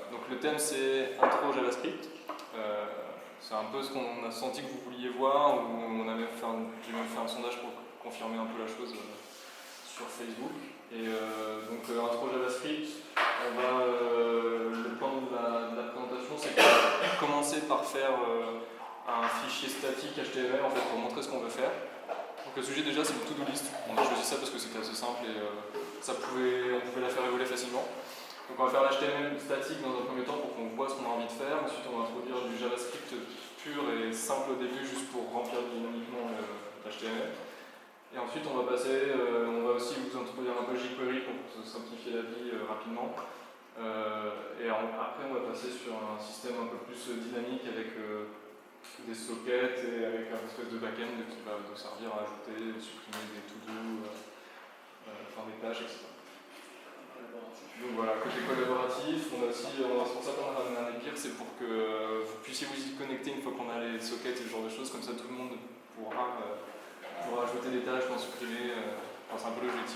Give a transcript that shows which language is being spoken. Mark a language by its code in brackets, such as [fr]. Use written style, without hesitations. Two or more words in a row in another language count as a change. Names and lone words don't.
[fr] Donc le thème c'est intro JavaScript. C'est un peu ce qu'on a senti que vous vouliez voir, où j'ai même fait un sondage pour confirmer un peu la chose sur Facebook. Et donc intro JavaScript, le plan de la présentation, c'est commencer par faire un fichier statique HTML en fait, pour montrer ce qu'on veut faire. Donc le sujet déjà c'est une [en] to-do list. [fr] On a choisi ça parce que c'était assez simple et on pouvait la faire évoluer facilement. Donc on va faire l'HTML statique dans un premier temps pour qu'on voit ce qu'on a envie de faire. Ensuite on va introduire du JavaScript pur et simple au début juste pour remplir dynamiquement l'HTML. Et ensuite on va aussi vous introduire un peu jQuery pour simplifier la vie rapidement. Après on va passer sur un système un peu plus dynamique avec des sockets et avec un espèce de back-end qui va nous servir à ajouter, supprimer des to-do, faire des tâches, etc. Donc voilà, côté collaboratif, c'est pour ça qu'on a ramené un Epir, c'est pour que vous puissiez vous y connecter une fois qu'on a les sockets et ce genre de choses, comme ça tout le monde pourra ajouter des tâches, en supprimer, c'est un peu l'objectif.